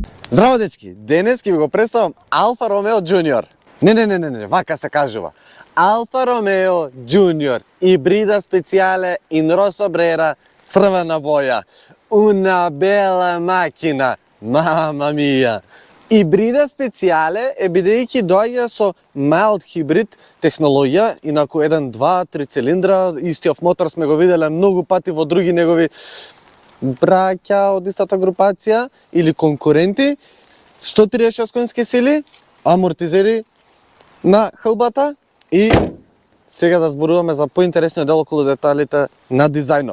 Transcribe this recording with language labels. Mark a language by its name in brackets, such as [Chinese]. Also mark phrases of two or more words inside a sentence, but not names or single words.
[Macedonian] Здраво дечки, денес ќе ви го представам Алфа Ромео Junior. Не, вака се кажува. Алфа Ромео Junior, [Italian] ibrida speciale in rosso brera, [Macedonian] црвена боја. [Italian] Una bella macchina, mamma mia. ibrida speciale [Macedonian] е бидејќи доаѓа со mild хибрид технологија, инаку 1, 2, 3 цилиндра, истиот мотор сме го виделе многу пати во други негови браќа од истата групација или конкуренти, 136 конски сили, амортизери на хълбата и сега да зборуваме за поинтересниот дел околу деталите на дизајнот.